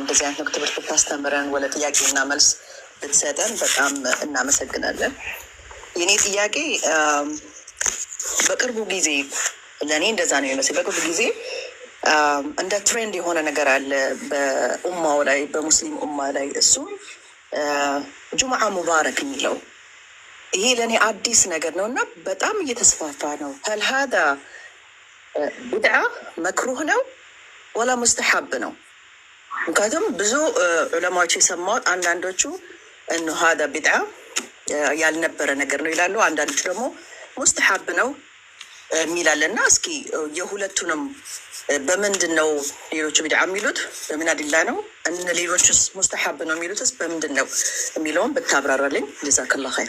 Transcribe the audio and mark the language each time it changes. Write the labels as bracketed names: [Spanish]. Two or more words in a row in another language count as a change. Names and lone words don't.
[Amharic] ጊዜ አይነት ትምህርት ብታስተምረን ወለ ጥያቄና መልስ ብትሰጠን በጣም እናመሰግናለን። የኔ ጥያቄ በቅርቡ ጊዜ ለእኔ እንደዛ ነው የሚመስል። በቅርቡ ጊዜ እንደ ትሬንድ የሆነ ነገር አለ በኡማው ላይ በሙስሊም ኡማ ላይ እሱም [Arabic] جمعة مبارك [Amharic] የሚለው ይሄ ለእኔ አዲስ ነገር ነው እና በጣም እየተስፋፋ ነው። [Arabic] هل هذا بدعة [Amharic] መክሩህ ነው ወላ ሙስተሐብ ነው? ምክንያቱም ብዙ ዑለማዎች የሰማሁት አንዳንዶቹ እነ [Arabic] هذا بدعة [Amharic] ያልነበረ ነገር ነው ይላሉ። አንዳንዶቹ ደግሞ ሙስተሐብ ነው የሚላልና እስኪ የሁለቱንም በምንድን ነው ሌሎቹ ቢድዓ የሚሉት በምን አዲላ ነው እነ ሌሎቹስ ሙስተሐብ ነው የሚሉትስ በምንድን ነው የሚለውን ብታብራራልኝ [Arabic] جزاك الله خير።